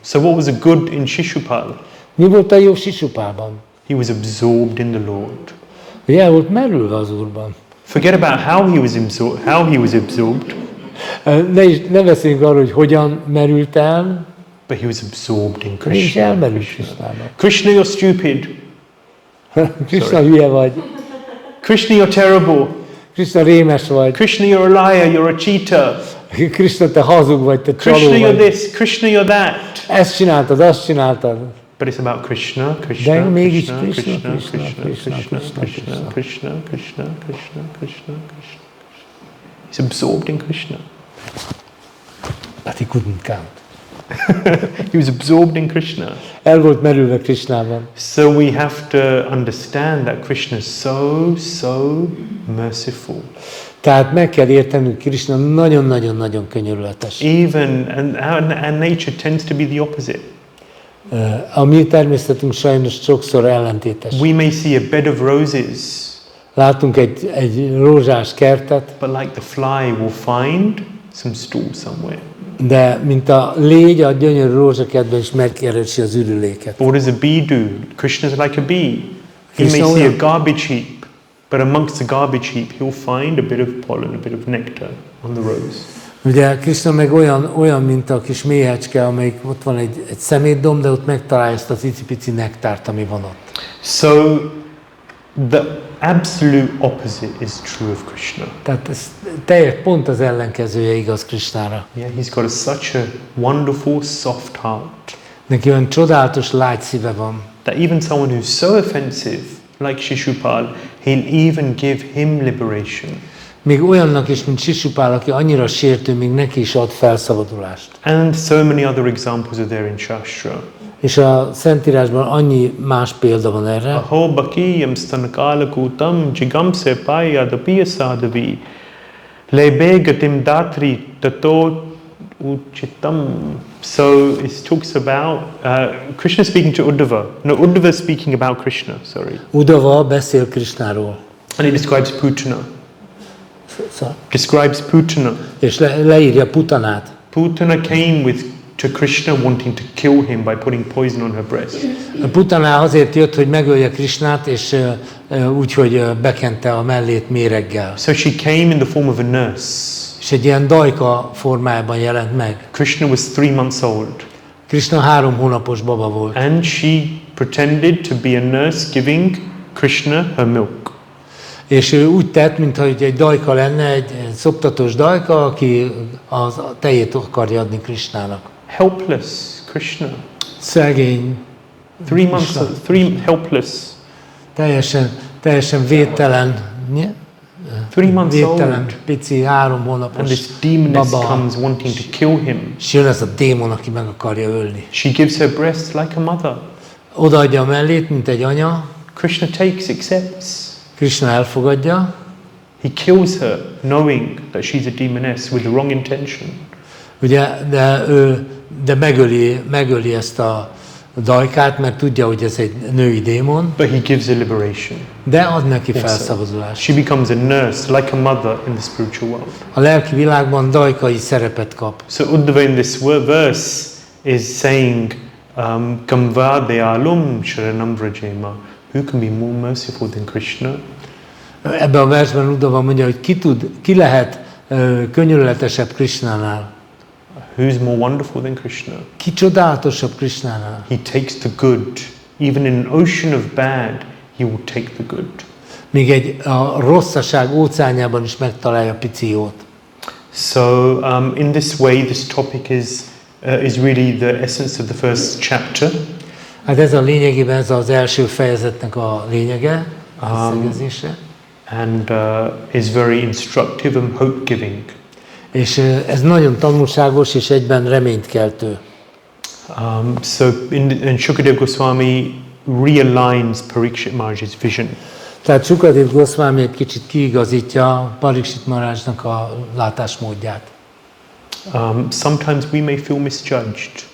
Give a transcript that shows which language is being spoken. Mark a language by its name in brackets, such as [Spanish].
[English] So what was the good in Shishupal? [Hungarian] Mi volt a jó Sisupálban? [English] He was absorbed in the Lord. [Hungarian] Hogy el volt merülve az Úrban. [English] Forget about how he was absorbed. [Hungarian] Ne beszéljünk arról, hogy hogyan merült el. [English] But he was absorbed in [Hungarian] Krishna. És elmerült [English] Krishna. Krishna, you're stupid. [Hungarian] Krishna, hülye vagy. [English] Krishna, you're terrible. [Hungarian] Krishna, rémes vagy. [English] Krishna, you're a liar, you're a cheater. [Hungarian] Krishna, te hazug vagy, te csaló vagy. [English] Krishna, you're this, Krishna, you're that. [Hungarian] Ezt csináltad, azt csináltad. [English] But it's about Krishna, Krishna, [Hungarian] de mégis [English] Krishna, Krishna, Krishna, Krishna, Krishna, Krishna, Krishna, Krishna, Krishna, Krishna. He's absorbed in Krishna. But he couldn't count. He was absorbed in Krishna. [Hungarian] El volt merülve Krishnában. [English] So we have to understand that Krishna is so merciful. [Hungarian] Tehát meg kell értenünk, Krishna nagyon-nagyon-nagyon könyörületes. [English] Even and nature tends to be the opposite. [Hungarian] A mi természetünk sajnos sokszor ellentétes. [English] We may see a bed of roses. [Hungarian] Látunk egy rózsás kertet. [English] But like the fly will find some stool somewhere. [Hungarian] De mint a légy a gyönyörű rózsakertben is megkeresi az ürüléket. [English] What does a bee do? Krishna is like a bee. He may see a garbage heap, but amongst the garbage heap he'll find a bit of pollen, a bit of nectar on the rose. [Hungarian] Ugye Krishna meg olyan, mint a kis méhecske, amelyik ott van egy szemétdomb, de ott megtalálja ezt az icipici nektárt, ami van ott. [English] So the absolute opposite is true of Krishna. [Hungarian] Tehát ez pont az ellenkezője igaz Krishnára. [English] Yeah, he's got such a wonderful, soft heart. [Hungarian] Neki olyan csodálatos, lágy szíve van. [English] That even someone who's so offensive, like Shishupal, he'll even give him liberation. [Hungarian] Még olyannak is, mint Sisupál, aki annyira sértő, még neki is ad felszabadulást. [English] And so many other examples are there in Shastra. [Hungarian] És a Szentírásban annyi más példa van erre. [Sanskrit] Aho bakiyam stanakalakutam jigamse payadapiya sadhavi lebegatim datri tato uchitam. [English] So it talks about Krishna speaking to Uddhava. No, Uddhava speaking about Krishna, sorry. [Hungarian] Uddhava beszél Krishnáról. [English] And it describes Putana. Describes Putana. [Hungarian] És leírja Putanát. [English] Putana came to Krishna wanting to kill him by putting poison on her breast. [Hungarian] Putana azért jött, hogy megölje Krishnát, és úgy, hogy bekente a mellét méreggel. [English] So she came in the form of a nurse. [Hungarian] És egy ilyen dajka formájában jelent meg. [English] Krishna was 3 months old. [Hungarian] Krishna 3 hónapos baba volt. [English] And she pretended to be a nurse giving Krishna her milk. [Hungarian] És ő úgy tett, mintha egy dajka lenne, egy szoptatós dajka, aki az tejét akarja adni Krishnának. [English] Helpless Krishna. [Hungarian] Szegény. [English] 3 months, 3 helpless. [Hungarian] Teljesen védtelen. [English] 3 months [Hungarian] védtelen, [English] old. [Hungarian] Pici, 3 hónapos [English] and this demoness [Hungarian] baba. [English] comes wanting to kill him. [Hungarian] És jön ez a démon, aki meg akarja ölni. [English] She gives her breast like a mother. [Hungarian] Odaadja a mellét, mint egy anya. [English] Krishna accepts. [Hungarian] Krishna elfogadja. [English] He kills her, knowing that she's a demoness with the wrong intention. [Hungarian] Ugye, de megöli ezt a dajkát, mert tudja, hogy ez egy női démon. [English] But he gives her liberation. [Hungarian] De ad neki felszabadulást. [English] She becomes a nurse, like a mother in the spiritual world. [Hungarian] A lelki világban dajkai szerepet kap. [English] So Uddhava in this verse is saying, [Sanskrit] Gamvadeyalum sharanam vrajema. [English] Who can be more merciful than Krishna? [Hungarian] Ebben a versben Uddhava mondja, hogy ki lehet könyörületesebb Krishnánál. [English] Who's more wonderful than Krishna? [Hungarian] Ki csodálatosabb Krishnánál? [English] He takes the good. Even in an ocean of bad, he will take the good. [Hungarian] Még a rosszaság óceánjában is megtalálja a pici jót. [English] So in this way, this topic is really the essence of the first chapter. [Hungarian] Hát ez a lényegében ez az első fejezetnek a lényege, a szegezése. [English] And is very instructive and hope-giving. [Hungarian] És ez nagyon tanulságos és egyben reménykeltő. [English] So and Shukadeva Goswami realigns Parikshit Maharaj's vision. [Hungarian] Tehát Shukadeva Goswami egy kicsit kiigazítja Parikshit Maharajnak a látásmódját. [English] Sometimes we may feel misjudged.